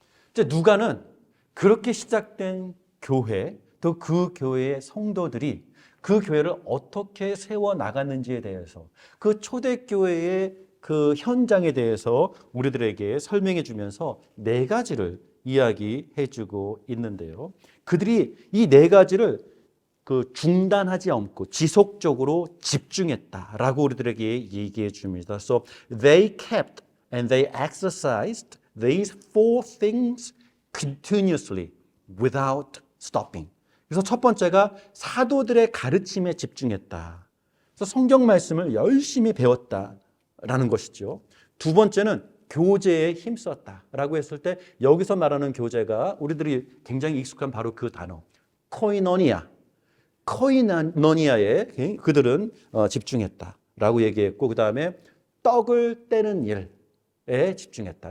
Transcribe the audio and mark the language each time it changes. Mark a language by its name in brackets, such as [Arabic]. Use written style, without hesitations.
[Korean] 이제 누가는 그렇게 시작된 교회, 또 그 교회의 성도들이 그 교회를 어떻게 세워 나갔는지에 대해서, 그 초대교회의 그 현장에 대해서 우리들에게 설명해 주면서 네 가지를 이야기해 주고 있는데요. 그들이 이 네 가지를 중단하지 않고 지속적으로 집중했다라고 우리들에게 얘기해 줍니다. [English] So they kept and they exercised these four things continuously without stopping. [Korean] 그래서 첫 번째가 사도들의 가르침에 집중했다. 그래서 성경 말씀을 열심히 배웠다라는 것이죠. 두 번째는 교제에 힘썼다라고 했을 때 여기서 말하는 교제가 우리들이 굉장히 익숙한 바로 그 단어 코이노니아에 그들은 집중했다라고 얘기했고, 그 다음에 떡을 떼는 일에 집중했다.